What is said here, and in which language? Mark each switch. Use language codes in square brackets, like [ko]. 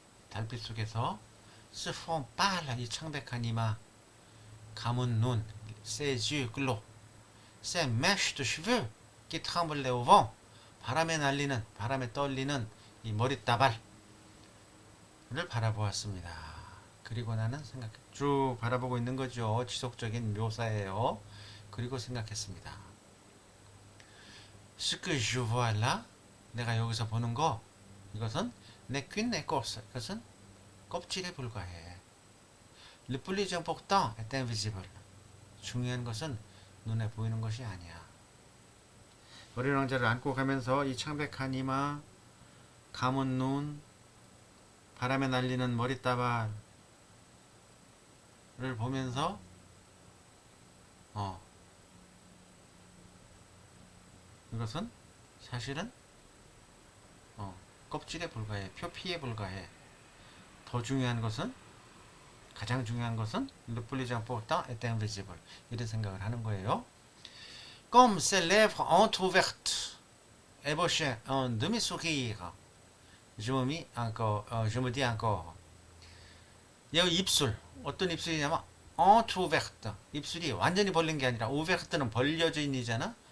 [ko] 달빛 속에서 [fr] se font pâle [ko] 이 창백한 이마, 감은 눈, [fr] ses yeux clos, ces mèches de cheveux qui tremblent au vent. [ko] 바람에 떨리는 이 머리따발을 바라보았습니다. 그리고 나는 쭉 바라보고 있는 거죠. 지속적인 묘사예요. 그리고 생각했습니다. [fr] Ce que je vois là, [ko] 내가 여기서 보는 거, 이것은 [fr] n'est qu'une écorce. [ko] 이것은 껍질에 불과해. [fr] Le plus important est invisible. [ko] 중요한 것은 눈에 보이는 것이 아니야. 어린 왕자를 안고 가면서 이 창백한 이마, 감은 눈, 바람에 날리는 머리따발을 보면서 이것은 사실은 껍질에 불과해. 표피에 불과해. 더 중요한 것은, 가장 중요한 것은 [fr] le plus important est invisible. [ko] 이런 생각을 하는 거예요. [fr] Comme ses lèvres entrouvertes ébauchaient un demi-sourire. Je me dis encore. [ko] 여기 입술, 어떤 입술이냐면 entrouverte. 입술이 완전히 벌린 게 아니라 ouverte는 벌려진이잖아.